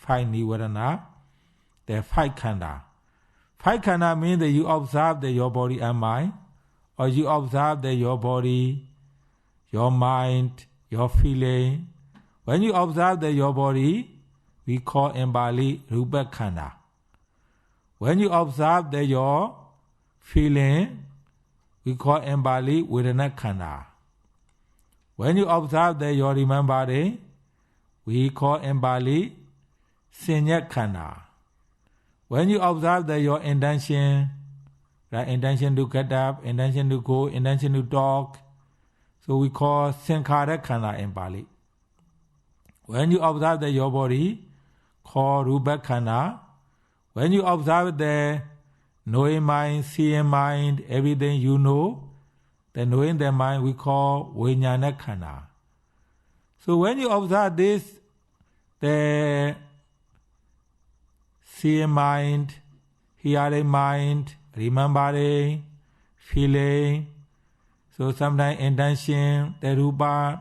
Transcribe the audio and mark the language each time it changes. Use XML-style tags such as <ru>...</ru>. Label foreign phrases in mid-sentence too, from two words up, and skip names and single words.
<en>5 nivarana, the 5 khanda. 5 khanda means that you observe your body and mind, or you observe your body, your mind, your feeling. When you observe your body, we call in Bali</en> <pi>rupa khanda.</pi> <en>When you observe your feeling, we call in Bali</en> <pi>vedana khanda.</pi> <en>When you observe your remembering, we call in Bali</en> <pi>sinya khanda.</pi> <en>When you observe your intention, right? Intention to get up, intention to go, intention to talk, so we call</en> <pi>sankhara khanda</pi> <en>in Bali. When you observe your body, call</en> <pi>rupa khanda.</pi> <en>When you observe the knowing mind, seeing mind, everything you know, the knowing the mind we call</en> <pi>vijnana khanda.</pi> <en>So when you observe this, the seeing mind, hearing mind, remembering, feeling, so sometimes intention, the rupa.</en>